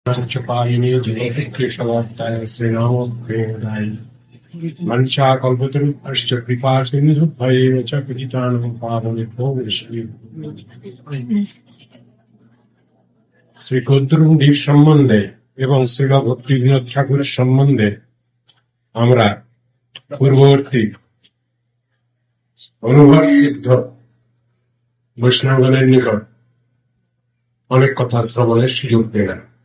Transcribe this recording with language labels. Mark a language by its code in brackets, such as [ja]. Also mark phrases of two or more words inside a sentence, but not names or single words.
[sa] पायिनी जगत्कृष्णवार्ताय श्रीरामप्रेरणाय मनीषा कल्पतरुभ्यश्च कृपा सिन्धुभ्यैव च पतितानां पावनेभ्यो वैष्णवेभ्यो। [bn] শ্রী কদ্রুমদীপ সম্বন্ধে এবং শ্রীল ভক্তিবিনোদ ঠাকুরের সম্বন্ধে আমরা পূর্ববর্তী অনুভব সিদ্ধ বৈষ্ণবগণের নিকট অনেক কথা শ্রবণের সুযোগ পেলাম।